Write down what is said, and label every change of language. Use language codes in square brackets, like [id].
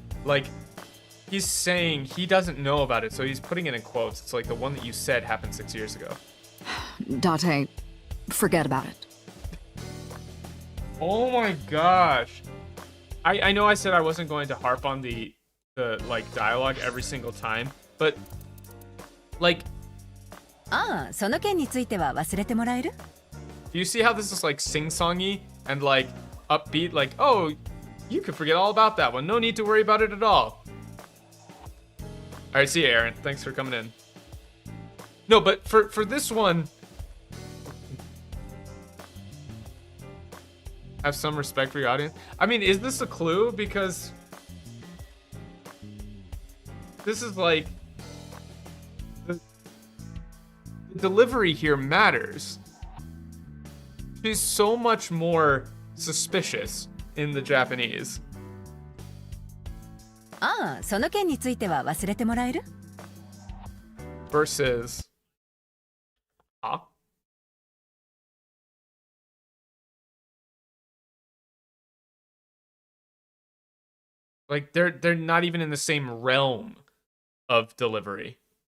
[en] Like, he's saying he doesn't know about it, so he's putting it in quotes. It's like the one that you said happened 6 years ago. Date, Forget about it. Oh my gosh. I know I said I wasn't going to harp on the like dialogue every single time, but like [ja] ああ、その件については忘れてもらえる? [en] do you see how this is like sing-songy and like upbeat, like, oh, you could forget all about that one, no need to worry about it at all. Alright, see you, Aaron, thanks for coming in. No, but for this one, have some respect for your audience. I mean, is this a clue? Because this is like the delivery here matters. She's so much more suspicious in the Japanese. [ja] ああ、その件については忘れてもらえる? [en] Versus, like they're not even in the same realm of delivery.